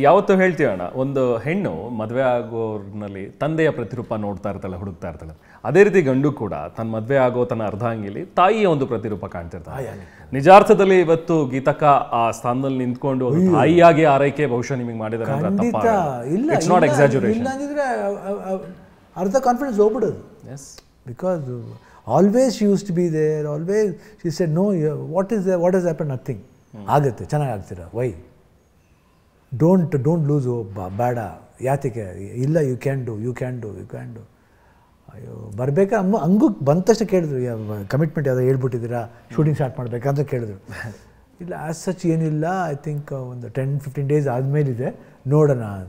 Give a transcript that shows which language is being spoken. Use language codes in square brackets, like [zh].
[kn] ಯಾವತ್ತೂ ಹೇಳ್ತೀವಣ್ಣ, ಒಂದು ಹೆಣ್ಣು ಮದುವೆ ಆಗೋರ್ನಲ್ಲಿ ತಂದೆಯ ಪ್ರತಿರೂಪ ನೋಡ್ತಾ ಇರ್ತಾಳೆ, ಹುಡುಕ್ತಾ ಇರ್ತಾಳೆ. ಅದೇ ರೀತಿ ಗಂಡು ಕೂಡ ತನ್ನ ಮದುವೆ ಆಗೋ ತನ್ನ ಅರ್ಧಾಂಗಿಲಿ ತಾಯಿಯ ಒಂದು ಪ್ರತಿರೂಪ ಕಾಣ್ತಿರ್ತಾಳೆ. ನಿಜಾರ್ಥದಲ್ಲಿ ಇವತ್ತು ಗೀತಕ್ಕ ಆ ಸ್ಥಾನದಲ್ಲಿ ನಿಂತ್ಕೊಂಡು ತಾಯಿಯಾಗಿ ಆರೈಕೆ ಬಹುಶಃ ನಿಮಗೆ ಮಾಡಿದ್ದಾರೆ. [en] It's not exaggeration. [kn] ಇಲ್ಲಾಂದಿದ್ರೆ ಅರ್ಧ confidence ಹೋಗ್ಬಿಡೋದು. [en] Yes, because always she used to be there, always she said no, what has happened, nothing. [kn] ಆಗುತ್ತೆ, ಚೆನ್ನಾಗಿ ಆಗ್ತೀರಾ, [en] why don't lose hope, [kn] ಬೇಡ ಯಾತಕ್ಕೆ, ಇಲ್ಲ [en] You can do. [kn] ಅಯ್ಯೋ ಬರಬೇಕಾ ಹಂಗೂ ಬಂದ ತಕ್ಷಣ ಕೇಳಿದ್ರು, ಕಮಿಟ್ಮೆಂಟ್ ಯಾವುದೋ ಹೇಳ್ಬಿಟ್ಟಿದ್ದೀರಾ, ಶೂಟಿಂಗ್ ಸ್ಟಾರ್ಟ್ ಮಾಡಬೇಕಂತ ಕೇಳಿದ್ರು. ಇಲ್ಲ ಆ್ಯಸ್ ಸಚ್ ಏನಿಲ್ಲ, [en] I think [kn] ಒಂದು 10-15 ಡೇಸ್ ಆದಮೇಲಿದೆ, ನೋಡೋಣ.